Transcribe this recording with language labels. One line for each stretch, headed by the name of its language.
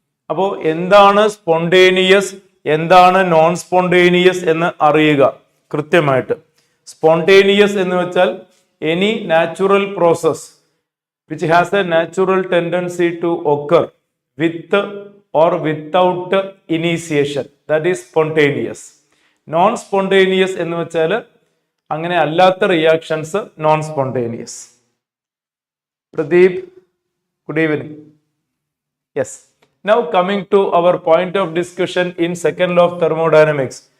Malayalam: അപ്പോൾ എന്താണ് സ്പോണ്ടേനിയസ്, എന്താണ് നോൺ സ്പോണ്ടേനിയസ് എന്ന് അറിയുക കൃത്യമായിട്ട്. സ്പോണ്ടേനിയസ് എന്ന് വെച്ചാൽ
English: Any natural process which has a natural tendency to occur with or without initiation. That is spontaneous.
Malayalam: Non spontaneous എന്ന് വെച്ചാൽ അങ്ങനെ അല്ലാത്ത reactions non spontaneous.
English: Pradeep, good evening. Yes, now coming to our point of discussion in second law of thermodynamics.